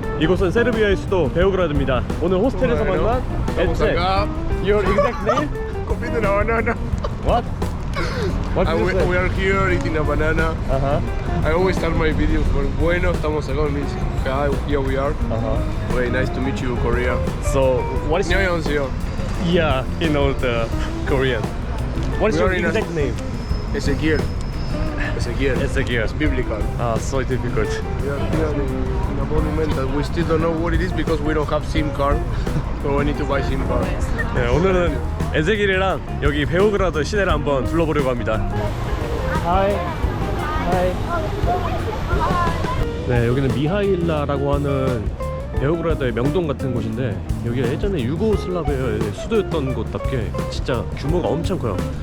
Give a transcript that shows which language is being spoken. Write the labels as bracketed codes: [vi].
[ko] 이곳은 세르비아의 수도 베오그라드입니다. 오늘 호스텔에서 만난 에체. [en] Your exact name? [es] Comiendo una banana. [en] What? What did you say? We are here eating a banana. I always start my videos with [es] bueno, estamos acá en Minsk. [en] Here we are. Very nice to meet you, Korea. So, what is your... [ko] 안녕하세요. [en] Yeah, he knows the Korean. What is your We are in a- exact name? Ezequiel. Ezequiel. Ezequiel. It's biblical. Ah, so difficult. We are here in a monumental. We still don't know what it is because we don't have SIM card. So we need to buy SIM card. [ko] 네, 오늘은 에zequiel이랑 여기 베오그라드 시내를 한번 둘러보려고 합니다. 하이. [en] 하이. [ko] 네, 여기는 미하일라라고 하는 베오그라드의 명동 같은 곳인데 여기가 예전에 유고슬라비아의 수도였던 곳답게 진짜 규모가 엄청 커요.